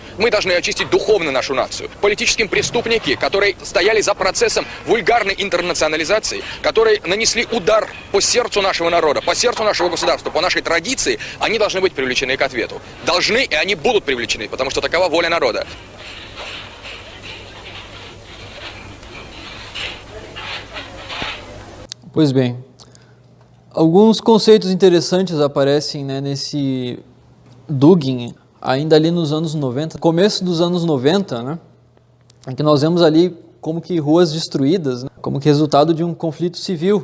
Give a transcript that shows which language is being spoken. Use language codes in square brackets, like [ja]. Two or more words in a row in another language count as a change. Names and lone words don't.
[ru] Мы должны очистить духовно нашу нацию. Политические преступники, которые стояли за процессом вульгарной интернационализации, которые нанесли удар по сердцу нашего народа, по сердцу нашего государства, по нашей традиции, они должны быть привлечены к ответу. Должны, и они будут привлечены, потому что такова воля народа. [pt] Pois bem, alguns conceitos interessantes aparecem, né, nesse Dugin, ainda ali nos anos 90, começo dos anos 90, né, em que nós vemos ali como que ruas destruídas, né, como que resultado de um conflito civil.